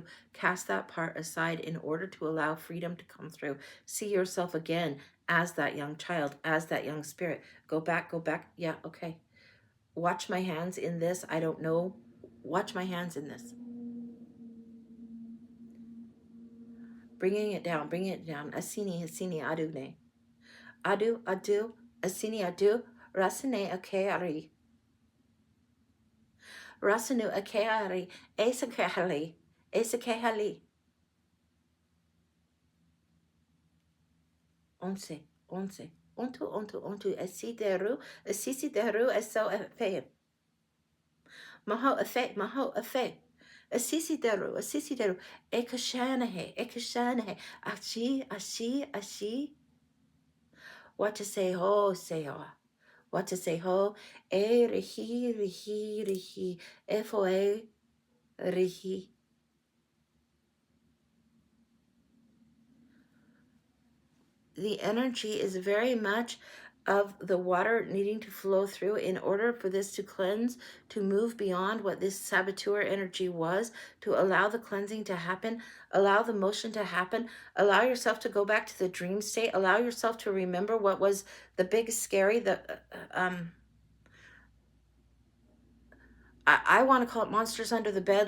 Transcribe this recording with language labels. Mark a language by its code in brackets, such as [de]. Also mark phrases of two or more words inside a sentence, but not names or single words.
[en] Cast that part aside in order to allow freedom to come through. See yourself again as that young child, as that young spirit. Go back. Yeah, okay. Watch my hands in this. I don't know. Watch my hands in this. Bringing it down. Asini, adune. Adu, asini, adu, rasane, akeari. Rasanu, akeari, esakehali, Onse, ontu, asisideru, eso efe. Maho efe. Asisideru, ekashanahe, ashi. What to say ho, what to say ho, rihi, efo rihi. The energy is very much of the water needing to flow through in order for this to cleanse, to move beyond what this saboteur energy was, to allow the cleansing to happen, allow the motion to happen, allow yourself to go back to the dream state, allow yourself to remember what was the big scary, I want to call it monsters under the bed.